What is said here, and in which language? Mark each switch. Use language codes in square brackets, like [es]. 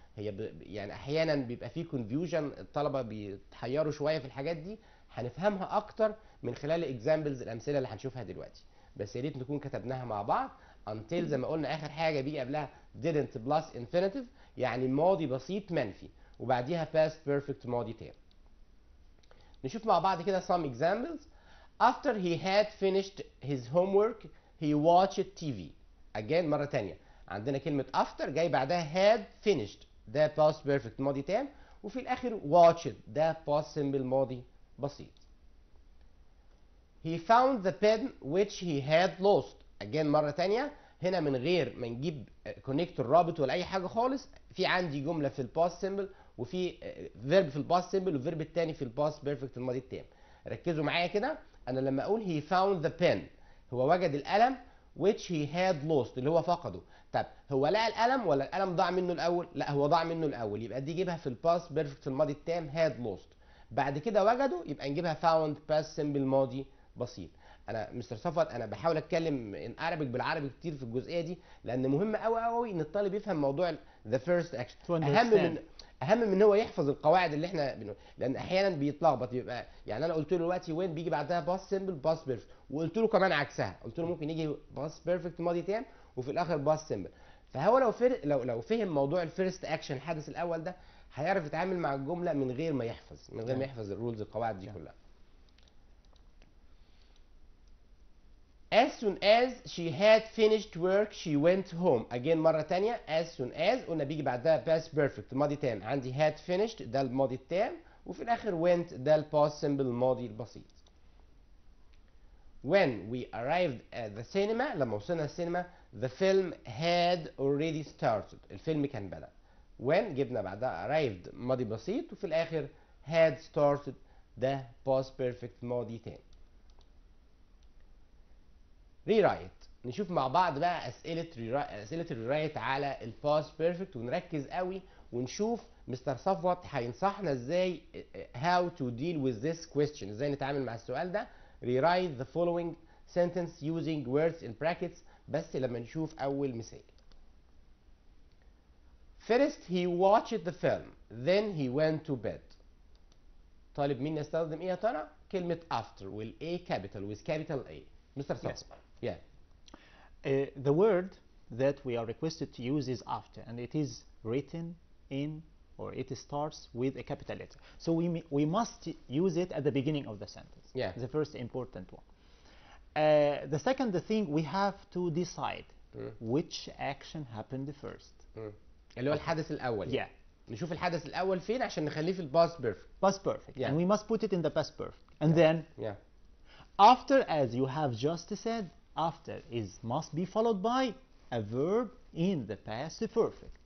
[ar] هي يعني احيانا بيبقى فيه كونفيوجن، الطلبه بيتحيروا شويه في الحاجات دي، هنفهمها اكتر من خلال الاكزامبلز الامثله اللي هنشوفها دلوقتي، بس يا ريت نكون كتبناها مع بعض. until زي ما قلنا اخر حاجه بيجي قبلها didn't plus infinitive يعني ماضي بسيط منفي وبعديها past perfect ماضي تام. نشوف مع بعض كده [en] some examples. after he had finished his homework he watched TV. [ar] again مرة تانية عندنا كلمة after جاي بعدها had finished ده past perfect ماضي تام، وفي الآخر watched ده past simple ماضي بسيط. [en] he found the pen which he had lost. [ar] again مرة تانية هنا من غير ما نجيب كونكتور رابط ولا أي حاجة خالص، في عندي جملة في الباست simple وفي فيرب في الباست simple والفيرب التاني في الباست بيرفكت الماضي التام. ركزوا معايا كده، أنا لما أقول [en] he found the pen [ar] هو وجد القلم [en] which he had lost [ar] اللي هو فقده. طب هو لقى القلم ولا القلم ضاع منه الاول؟ لا هو ضاع منه الاول، يبقى دي جيبها في الباست بيرفكت في الماضي التام had lost. بعد كده وجده يبقى نجيبها found past simple ماضي بسيط. انا مستر صفوت انا بحاول اتكلم ان ارابيك بالعربي كتير في الجزئيه دي، لان مهم قوي قوي ان الطالب يفهم موضوع ذا فيرست اكشن. اهم من هو يحفظ القواعد اللي احنا لان احيانا بيتلخبط. يبقى يعني انا قلت له دلوقتي وين بيجي بعدها باس سيمبل باس بيرفكت، وقلت له كمان عكسها، قلت له ممكن يجي باس بيرفكت ماضي تام وفي الاخر باس سيمبل. فهو لو فهم موضوع الفيرست اكشن الحدث الاول ده هيعرف يتعامل مع الجمله من غير ما يحفظ الرولز القواعد دي كلها. [en] As soon as she had finished work she went home. [ar] Again مرة تانية as soon as قلنا بيجي بعدها past perfect الماضي تام، عندي had finished ده الماضي التام، وفي الآخر went ده الباست simple الماضي البسيط. [en] When we arrived at the cinema [ar] لما وصلنا السينما [en] the film had already started [ar] الفيلم كان بدأ. When جبنا بعدها arrived ماضي بسيط وفي الآخر had started ده past perfect ماضي تام. ريرايت، نشوف مع بعض بقى اسئله الريرايت على الباست بيرفكت ونركز قوي ونشوف مستر صفوت هينصحنا ازاي [en] how to deal with this question، [ar] ازاي نتعامل مع السؤال ده. [en] rewrite the following sentence using words in brackets، [ar] بس لما نشوف اول مثال. [en] First he watched the film then he went to bed. [ar] طالب مين يستخدم ايه يا ترى؟ كلمه after والاي capital with capital A. [en] Mister Safwat. Yeah. The word that we are requested to use is after, and it is written in, or it starts with a capital letter. So we must use it at the beginning of the sentence. Yeah. The first important one. The second thing, we have to decide which action happened first. [ar] اللي هو الحدث الأول. [en] Yeah. [ar] نشوف الحدث الأول فين عشان نخليه في الباست بيرفكت. [en] Past perfect. Yeah. And we must put it in the past perfect. And then after, as you have just said, after must be followed by a verb in the past perfect.